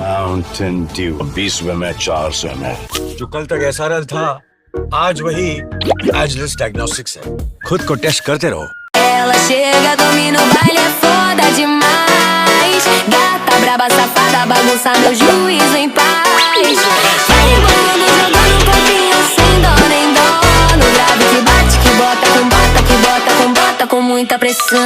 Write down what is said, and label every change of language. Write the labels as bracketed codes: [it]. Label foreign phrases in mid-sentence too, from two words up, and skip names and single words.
[hi] माउंटेन ड्यू 20 में 400 में। जो कल तक SRL था आज वही एजलेस डायग्नोस्टिक्स है। खुद को टेस्ट करते रहो। [pt] Ela chega, domina o baile, é foda demais. Gata braba, safada, bagunça meu juízo em paz. Vai rebolando, jogando um pouquinho sem dó nem dó. No grave que bate, que bota com bota, que bota com bota com muita pressão.